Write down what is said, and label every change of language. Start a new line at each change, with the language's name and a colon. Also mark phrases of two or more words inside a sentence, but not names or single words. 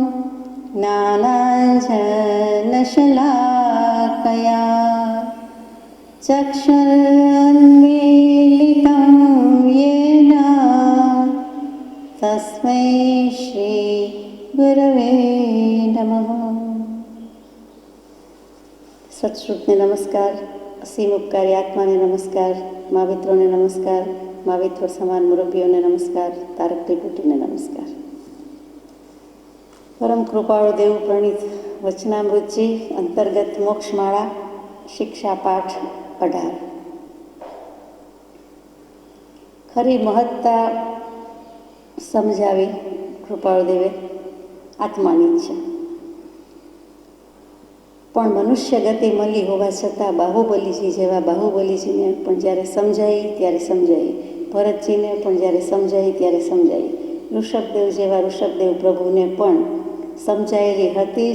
Sanskrit: ज्ञानाञ्जनशलाकया चक्षुरुन्मीलितं येन तस्मै श्री गुरवे नमः।
Gujarati: સત્શ્રુતને નમસ્કાર, અસીમ ઉપકારી આત્માને નમસ્કાર, માવિત્રોને નમસ્કાર, માવિત્રો સમાન મુરબ્બીઓને નમસ્કાર, તારક ત્રિપુટીને નમસ્કાર। પરમ કૃપાળુ દેવ પ્રણીત વચનામૃતજી અંતર્ગત મોક્ષમાળા શિક્ષા પાઠ 18। ખરી મહત્તા સમજાવી કૃપાળુ દેવે આત્માની છે, પણ મનુષ્ય ગતિ મળી હોવા છતાં બાહુબલીજી જેવા બાહુબલીજીને પણ જ્યારે સમજાઈ ત્યારે સમજાઈ, ભરતજીને પણ જ્યારે સમજાઈ ત્યારે સમજાઈ, ઋષભદેવ જેવા ઋષભદેવ પ્રભુને પણ સમજાયેલી હતી જ।